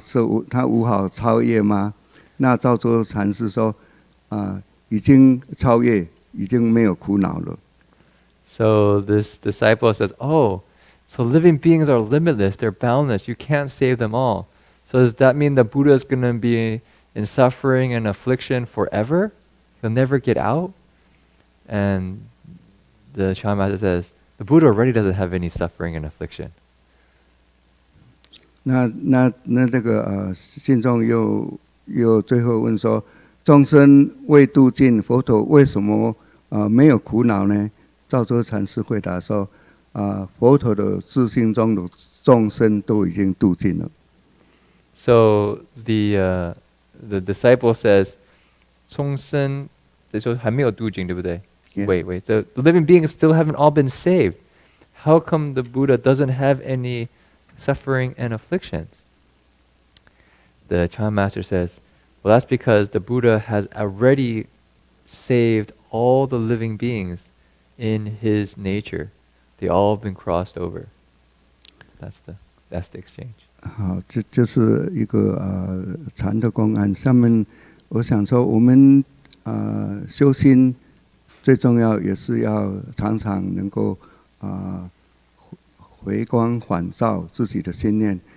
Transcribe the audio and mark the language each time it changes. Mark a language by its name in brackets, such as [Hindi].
[Chinese] 是他无法超越吗？那赵州禅师说，已经超越，已经没有苦恼了。 [English] So this disciple says, "Oh, so living beings are limitless, they're boundless, you can't save them all. So does that mean the Buddha is going to be in suffering and affliction forever? he'll never get out. And the Chan Master says, the Buddha already doesn't have any suffering and affliction. [Chinese] 那这个信众又最后问说，众生未度尽，佛陀为什么没有苦恼呢？照州禅师回答说，佛陀的自性中的众生都已经度尽了。 [English] So the disciple says, [Chinese] 众生，这时候还没有度尽，对不对？ [English] Yeah. Wait. The living beings still haven't all been saved. How come the Buddha doesn't have any suffering and afflictions? The Chan Master says, well, that's because the Buddha has already saved all the living beings in his nature. They all have been crossed over. That's the exchange. [Chinese] 好，这就是一个禅的公案。下面我想说，我们修心最重要也是要常常能够回光返照自己的心念。